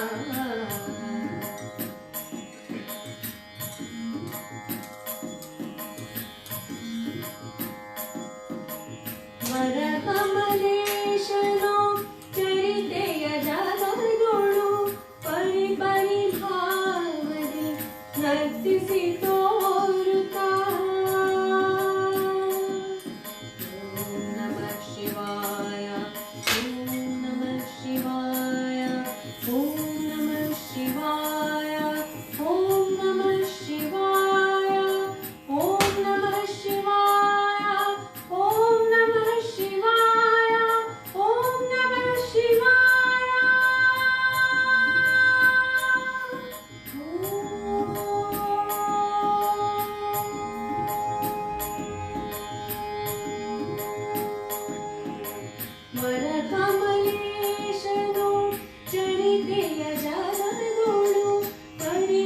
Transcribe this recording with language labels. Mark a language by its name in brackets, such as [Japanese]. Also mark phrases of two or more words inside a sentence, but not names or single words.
[Kannada] ವರಕಮಲೇಶನೋ ಚರಿತೆಯ ಜಗದೊಳು ಪರಿ ಪರಿ ಭಾವನೆ ನರ್ತಿಸಿ ತೋರುತ್ತ, [Sanskrit] ಓಂ ನಮಃ ಶಿವಾಯ, ಓಂ ನಮಃ ಶಿವಾಯ, ಓಂ ನಮಃ ಶಿವಾಯ, ಓಂ ನಮಃ ಶಿವಾಯ, ಓಂ ನಮಃ ಶಿವಾಯ, ಓಂ ನಮಃ ಶಿವಾಯ, ಓಂ ನಮಃ ಶಿವಾಯ. [Kannada] ವರಕಮಲೇಶನೋ ಚರಿತೆಯ ಜಗದೊಳು ಪರಿ